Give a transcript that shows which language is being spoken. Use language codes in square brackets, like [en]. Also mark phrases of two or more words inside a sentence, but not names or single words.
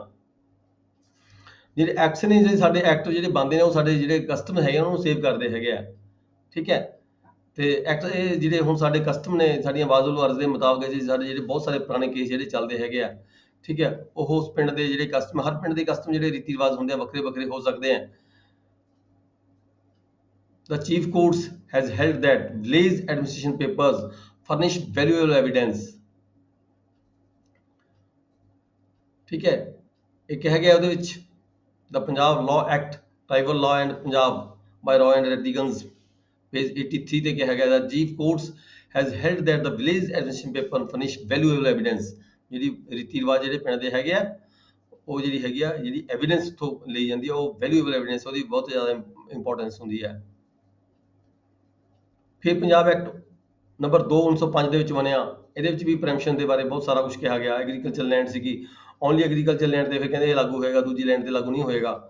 [pa] ਜਿਹੜੇ ਐਕਟਸ ਨੇ, ਜਿਹੜੇ ਸਾਡੇ ਐਕਟ ਜਿਹੜੇ ਬਣਦੇ ਨੇ ਉਹ ਸਾਡੇ ਜਿਹੜੇ ਕਸਟਮ ਹੈਗੇ ਉਹਨਾਂ ਨੂੰ ਸੇਵ ਕਰਦੇ ਹੈਗੇ ਆ, ਠੀਕ ਹੈ। ਤੇ ਐਕਟ ਇਹ ਜਿਹੜੇ ਹੁਣ ਸਾਡੇ ਕਸਟਮ ਨੇ ਸਾਡੀਆਂ ਵਾਜਬੁਲ ਅਰਜ਼ ਦੇ ਮੁਤਾਬਕ ਜੀ ਸਾਡੇ ਜਿਹੜੇ ਬਹੁਤ ਸਾਰੇ ਪੁਰਾਣੇ ਕੇਸ ਜਿਹੜੇ ਚੱਲਦੇ ਹੈਗੇ ਆ, ਠੀਕ ਹੈ। ਉਹ ਉਸ ਪਿੰਡ ਦੇ ਜਿਹੜੇ ਕਸਟਮ, ਹਰ ਪਿੰਡ ਦੇ ਕਸਟਮ ਜਿਹੜੇ ਰੀਤੀ ਰਿਵਾਜ ਹੁੰਦੇ ਆ ਵੱਖਰੇ ਹੋ ਸਕਦੇ ਆ। [en] The chief courts has held that village administration papers furnish valuable evidence, [pa] ਠੀਕ ਹੈ। ਇਹ ਕਿਹਾ ਗਿਆ ਉਹਦੇ ਵਿੱਚ [en] the Punjab Law Act, Tribal Law and Punjab by Roy and Redigans, page 83 [pa] ਤੇ ਕਿਹਾ ਗਿਆ [en] that chief courts has held that the village administration paper furnish valuable evidence। [pa] ਜਿਹੜੀ ਰੀਤੀ ਰਿਵਾਜ ਜਿਹੜੇ ਪਿੰਡ ਦੇ ਹੈਗੇ ਆ ਉਹ ਜਿਹੜੀ ਹੈਗੀ ਆ ਜਿਹੜੀ ਐਵੀਡੈਂਸ ਤੋਂ ਲਈ ਜਾਂਦੀ ਆ, ਉਹ [en] valuable evidence, [pa] ਉਹਦੀ ਬਹੁਤ ਜ਼ਿਆਦਾ ਇੰਪੋਰਟੈਂਸ ਹੁੰਦੀ ਹੈ। ਫਿਰ ਪੰਜਾਬ ਐਕਟ ਨੰਬਰ 2 1905 ਦੇ ਵਿੱਚ ਬਣਿਆ। ਇਹਦੇ ਵਿੱਚ ਵੀ ਪ੍ਰੀਐਮਪਸ਼ਨ ਦੇ ਬਾਰੇ ਬਹੁਤ ਸਾਰਾ ਕੁਝ ਕਿਹਾ ਗਿਆ। [en] agriculture land [pa] ਸੀਗੀ, [en] only agriculture land [pa] ਤੇ ਫਿਰ ਕਹਿੰਦੇ ਇਹ ਲਾਗੂ ਹੋਏਗਾ, ਦੂਜੀ ਲੈਂਡ ਤੇ ਲਾਗੂ ਨਹੀਂ ਹੋਏਗਾ।